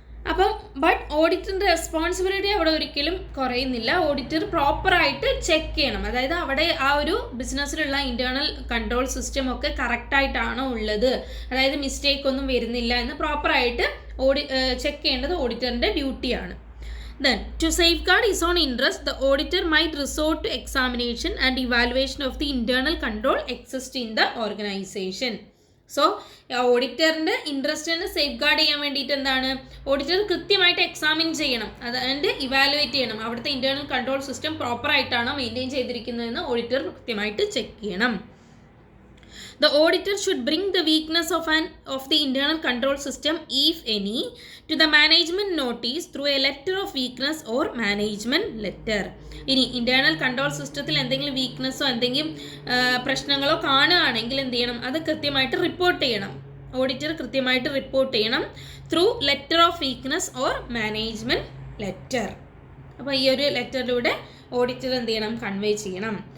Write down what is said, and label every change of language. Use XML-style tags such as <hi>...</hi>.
<ml>അപ്പം but ഓഡിറ്ററിൻ്റെ responsibility അവിടെ ഒരിക്കലും കുറയുന്നില്ല. ഓഡിറ്റർ പ്രോപ്പറായിട്ട് ചെക്ക് ചെയ്യണം, അതായത് അവിടെ ആ ഒരു ബിസിനസ്സിലുള്ള ഇൻറ്റേർണൽ കൺട്രോൾ സിസ്റ്റം ഒക്കെ കറക്റ്റായിട്ടാണോ ഉള്ളത്, അതായത് മിസ്റ്റേക്ക് ഒന്നും വരുന്നില്ല എന്ന് പ്രോപ്പറായിട്ട് ചെക്ക് ചെയ്യേണ്ടത് ഓഡിറ്ററിൻ്റെ ഡ്യൂട്ടിയാണ്.</ml> <en>Then, to safeguard his own interest, the auditor might resort to examination and evaluation of the internal control exist in the organization.</en> <ml>So ഓഡിറ്ററിൻ്റെ ഇൻട്രസ്റ്റിനെ safe guard ചെയ്യാൻ വേണ്ടിയിട്ട് എന്താണ്, ഓഡിറ്റർ കൃത്യമായിട്ട് എക്സാമിൻ ചെയ്യണം, അതായത് ഇവാലുവേറ്റ് ചെയ്യണം, അവിടുത്തെ internal control system പ്രോപ്പറായിട്ടാണോ maintain ചെയ്തിരിക്കുന്നതെന്ന് auditor കൃത്യമായിട്ട് check ചെയ്യണം.</ml> <en>The auditor should bring the weakness of the internal control system, if any, to the management notice through a letter of weakness or management letter.</en> <ml>ഇനി internal control സിസ്റ്റത്തിൽ എന്തെങ്കിലും വീക്ക്നെസ്സോ എന്തെങ്കിലും പ്രശ്നങ്ങളോ കാണുകയാണെങ്കിൽ എന്ത് ചെയ്യണം, അത് കൃത്യമായിട്ട് റിപ്പോർട്ട് ചെയ്യണം. ഓഡിറ്റർ കൃത്യമായിട്ട് റിപ്പോർട്ട് ചെയ്യണം</ml> <en>Through letter of weakness or management letter.</en> <ml>അപ്പോൾ ഈ ഒരു ലെറ്ററിലൂടെ ഓഡിറ്റർ എന്ത് ചെയ്യണം, കൺവേ ചെയ്യണം.</ml>